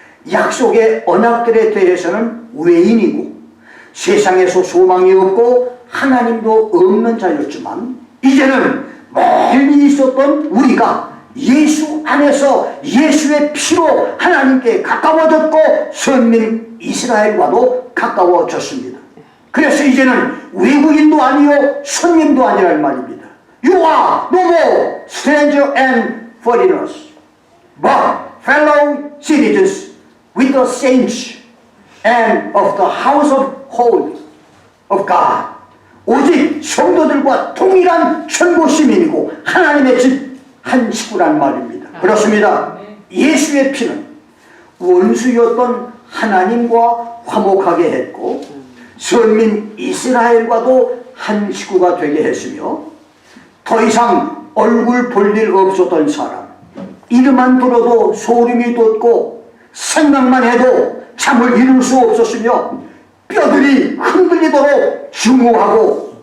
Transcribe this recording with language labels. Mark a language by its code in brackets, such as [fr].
[ko] 약속의 언약들에 대해서는 외인이고 세상에서 소망이 없고 하나님도 없는 자였지만, 이제는 멀리 있었던 우리가 예수 안에서 예수의 피로 하나님께 가까워졌고 선민 이스라엘과도 가까워졌습니다. 그래서 이제는 외국인도 아니요 선민도 아니란 말입니다. [en] You are no more stranger and foreigners, but fellow citizens with the saints and of the house of God. [ko] 오직 성도들과 동일한 천국 시민이고 하나님의 집 한 식구란 말입니다. 그렇습니다. 예수의 피는 원수였던 하나님과 화목하게 했고 선민 이스라엘과도 한 식구가 되게 했으며, 더 이상 얼굴 볼 일 없었던 사람, 이름만 들어도 소름이 돋고 생각만 해도 잠을 이룰 수 없었으며 뼈들이 흔들리도록 증오하고